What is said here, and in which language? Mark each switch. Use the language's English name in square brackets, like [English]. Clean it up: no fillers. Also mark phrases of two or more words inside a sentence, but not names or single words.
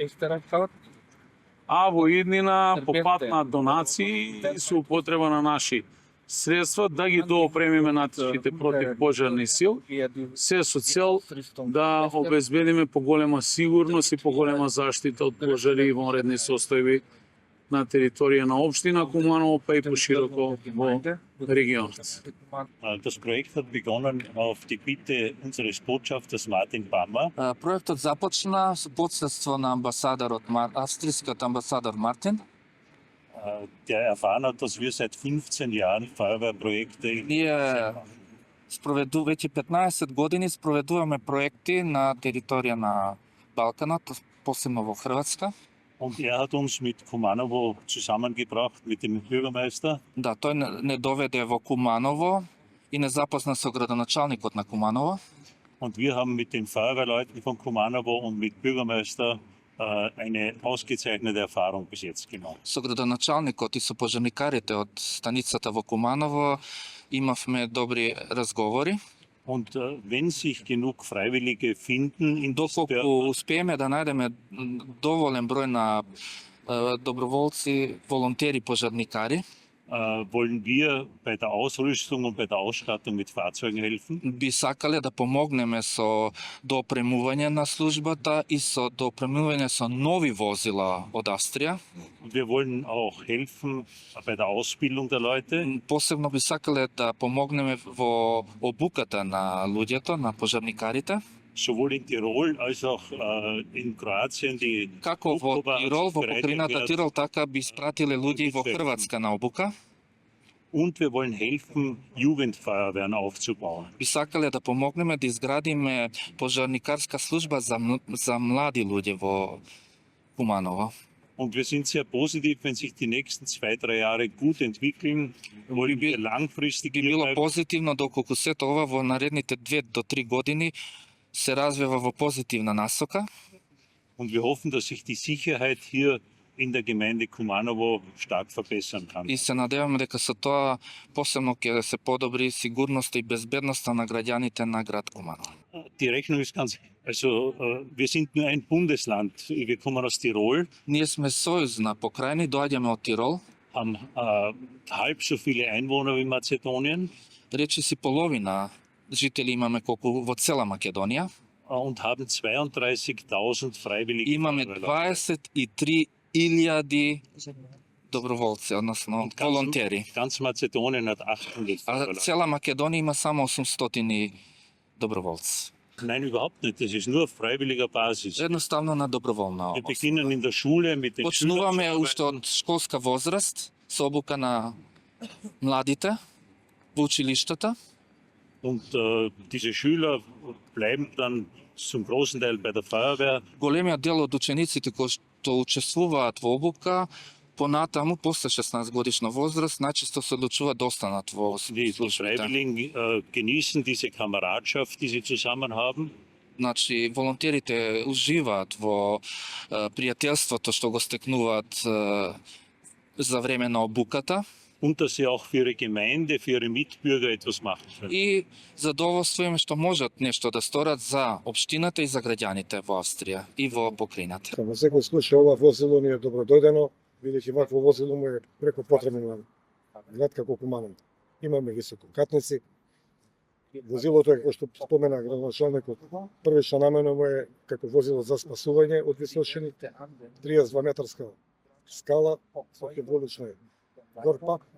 [Macedonian] А во иднина по пат на донации и со употреба на наши средства да ги доопремиме нашите противпожарни сил, се со цел да обезбедиме поголема сигурност и поголема заштита од пожари и вонредни состојби на територија на општина Куманово, па и пошироко во регионот. [German] Das Projekt hat begonnen auf die Bitte unseres Botschafters Martin Pammer. [Macedonian] Проектот започна со посредство на амбасадорот австријскиот амбасадор Мартин. [German] Der erfahren hat, dass wir seit 15 Jahren Feuerwehrprojekte [Macedonian] Ние веќе 15 години спроведуваме проекти на територија на Балканот, посебно во Хрватска. [German] Und hat uns mit Kumanovo zusammengebracht, mit dem Bürgermeister. [Macedonian] Да, тој не доведе во Куманово и не запозна со градоначалникот на Куманово. [German] Und wir haben mit den Feuerwehrleuten von Kumanovo und mit Bürgermeister eine ausgezeichnete Erfahrung bis jetzt gemacht. [Macedonian] Со градоначалникот и со пожарникарите од станицата во Куманово имавме добри разговори. [German] Und wenn sich genug Freiwillige finden in [Macedonian] Доколку успееме да најдеме доволен број на доброволци, волонтери, пожарникари, [German] wollen wir bei der Ausrüstung und bei der Ausstattung mit Fahrzeugen helfen. [Macedonian] Би сакале да помогнеме со доопремување на службата и со доопремување со нови возила од Австрија. [German] Wir wollen auch helfen bei der Ausbildung der Leute. [Macedonian] Посебно би сакале да помогнеме во обуката на луѓето, на пожарникарите. [German] Sowohl in Tirol als auch in Kroatien die [Macedonian] Како во Тирол, во покрајината Тирол, така би испратиле луѓе и во Хрватска на обука. [German] Und wir wollen helfen, Jugendfeuerwehren aufzubauen. [Macedonian] Би сакале да помогнеме да изградиме пожарникарска служба за млади луѓе во Куманово. [German] Und wir sind sehr positiv, wenn sich die nächsten 2-3 Jahre gut entwickeln, wollen wir langfristig [Macedonian] Би било позитивно доколку сето ова во наредните 2 до 3 години се развива во позитивна насока. [German] Und wir hoffen, dass sich die Sicherheit hier in der Gemeinde Kumanovo stark verbessern kann. [Macedonian] И се надеваме дека со тоа посебно ќе се подобри сигурноста и безбедноста на граѓаните на град Куманово. [German] Die Rechnung ist ganz, also wir sind nur ein Bundesland, wir kommen aus Tirol, [Macedonian] Ние сме сојузна покрајна и доаѓаме од Тирол. [German] haben halb so viele Einwohner wie Mazedonien [Macedonian] Речиси половина жители имаме колку во цела Македонија. [German] und haben 32.000 Freiwillige. [Macedonian] Имаме 23.000 доброволци, односно волонтери. [German] Ganz Mazedonien hat 800 [Macedonian] А [German] Freiwillige. [Macedonian] цела Македонија има само 800 доброволци. [German] Nein, überhaupt nicht. Das ist nur auf freiwilliger Basis. [Macedonian] Едноставно на доброволна [German] Wir [Macedonian] основа. [German] beginnen in der Schule mit den [Macedonian] Почнуваме [German] Schülern zu [Macedonian] уште [German] arbeiten. [Macedonian] од школска возраст со обука на младите во училиштата. [German] Und diese Schüler bleiben dann zum großen Teil bei der Feuerwehr. [Macedonian] Големиот дел од учениците кои што учествуваат во обука, понатаму, после 16 годишна возраст, најчесто се одлучуваат да останат во [German] Die [Macedonian] службите. [German] Freiwilligen genießen diese Kameradschaft, die sie zusammen haben. [Macedonian] Значи, волонтерите уживаат во пријателството што го стекнуваат за време на обуката [German] Und dass sie auch für ihre Gemeinde, für ihre Mitbürger etwas machen können. [Macedonian] и задоволство им што можат нешто да сторат за општината и за граѓаните во Австрија и во покрајната. Во секој случај ова возило ни е добродојдено, бидејќи вакво возило му е преко потребно на град како Куманово. Имаме висококатници. Возилото е, како што спомена градоначалникот, првична намена му е како возило за спасување од височини, 32 метарска скала со хидравлична горпа.